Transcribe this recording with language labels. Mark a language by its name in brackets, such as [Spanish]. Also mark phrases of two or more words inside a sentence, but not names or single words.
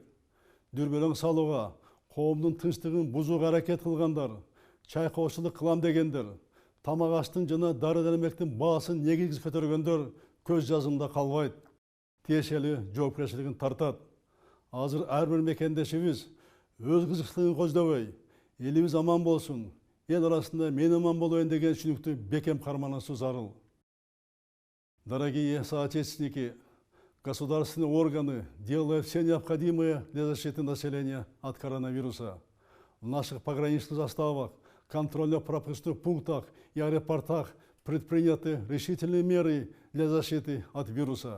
[Kyrgyz] Дүрбөлөң салууга, коомдун тынчтыгын бузууга аракет кылгандар, чайкоочулук кылам дегендер, тамак аштын жана дары-дармектин баасын негизсиз көтөргөндөр көз жазымда калбайт. Тиешелүү жоопкерчилигин тартат. Азыр ар бир мекендешибиз өз кызыкчылыгын көздөбөй, элибиз аман болсун, эл арасында мен аман болоюн деген түшүнүктү бекем карманысуу зарыл. [Russian] Дорогие соотечественники, государственные органы делают все необходимое для защиты населения от коронавируса. В наших пограничных заставах, контрольно-пропускных пунктах и аэропортах предприняты решительные меры для защиты от вируса.